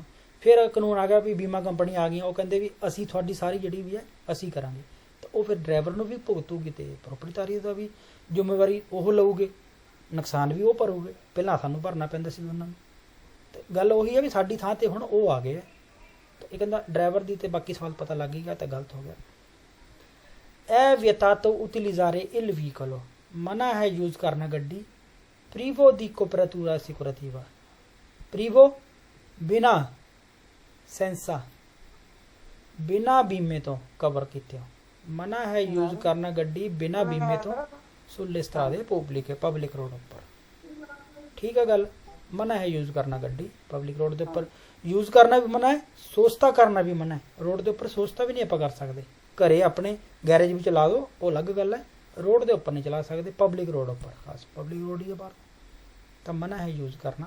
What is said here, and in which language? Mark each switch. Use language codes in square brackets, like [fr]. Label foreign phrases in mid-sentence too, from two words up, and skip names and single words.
[pa] ਫਿਰ ਕਾਨੂੰਨ ਆ ਗਿਆ ਵੀ ਬੀਮਾ ਕੰਪਨੀ ਆ ਗਈਆਂ, ਉਹ ਕਹਿੰਦੇ ਵੀ ਅਸੀਂ ਤੁਹਾਡੀ ਸਾਰੀ ਜਿਹੜੀ ਵੀ ਹੈ ਅਸੀਂ ਕਰਾਂਗੇ, ਤਾਂ ਉਹ ਫਿਰ ਡਰਾਈਵਰ ਨੂੰ ਵੀ ਭੁਗਤੂਗੀ ਤੇ ਪ੍ਰੋਪਰਟੀਦਾਰੀ ਦਾ ਵੀ ਜ਼ਿੰਮੇਵਾਰੀ ਉਹ ਲਊਗੇ, ਨੁਕਸਾਨ ਵੀ ਉਹ ਭਰੂਗੇ। ਪਹਿਲਾਂ ਸਾਨੂੰ ਭਰਨਾ ਪੈਂਦਾ ਸੀ ਉਹਨਾਂ ਨੂੰ। ਤੇ ਗੱਲ ਉਹੀ ਹੈ ਵੀ ਸਾਡੀ ਥਾਂ ਤੇ ਹੁਣ ਉਹ ਆ ਗਏ ਹੈ, ਤਾਂ ਇਹ ਕਹਿੰਦਾ ਡਰਾਈਵਰ ਦੀ ਤੇ ਬਾਕੀ ਸਵਾਲ ਪਤਾ ਲੱਗ ਗਿਆ, ਤਾਂ ਗਲਤ ਹੋ ਗਿਆ। [it] ਇਹ vietato utilizzare il veicolo, [pa] ਮਨਾ ਹੈ ਯੂਜ਼ ਕਰਨਾ ਗੱਡੀ, [it] privo di copertura assicurativa, privo [pa] ਬਿਨਾ, senza ਬਿਨਾ ਬੀਮੇ ਤੋਂ ਕਵਰ ਕੀਤੇ ਹੋ, ਮਨਾ ਹੈ ਯੂਜ਼ ਕਰਨਾ ਗੱਡੀ ਬਿਨਾ ਬੀਮੇ ਤੋਂ [it] sulle strade pubbliche, [pa] ਪਬਲਿਕ ਰੋਡ ਉੱਪਰ। ਠੀਕ ਹੈ ਗੱਲ, ਮਨਾ ਹੈ ਯੂਜ਼ ਕਰਨਾ ਗੱਡੀ ਪਬਲਿਕ ਰੋਡ ਦੇ ਉੱਪਰ, ਯੂਜ਼ ਕਰਨਾ ਵੀ ਮਨਾ ਹੈ, ਸੋਚਤਾ ਕਰਨਾ ਵੀ ਮਨਾ ਹੈ। ਰੋਡ ਦੇ ਉੱਪਰ ਸੋਚਤਾ ਵੀ ਨਹੀਂ ਆਪਾਂ ਕਰ ਸਕਦੇ, ਘਰੇ ਆਪਣੇ ਗੈਰੇਜ ਵਿੱਚ ਚਲਾ ਦਿਓ, ਉਹ ਅਲੱਗ ਗੱਲ ਹੈ, ਰੋਡ ਦੇ ਉੱਪਰ ਨਹੀਂ ਚਲਾ ਸਕਦੇ, ਪਬਲਿਕ ਰੋਡ ਉੱਪਰ, ਖਾਸ ਪਬਲਿਕ ਰੋਡ ਹੀ ਬਾਹਰ, ਤਾਂ ਮਨਾ ਹੈ ਯੂਜ਼ ਕਰਨਾ।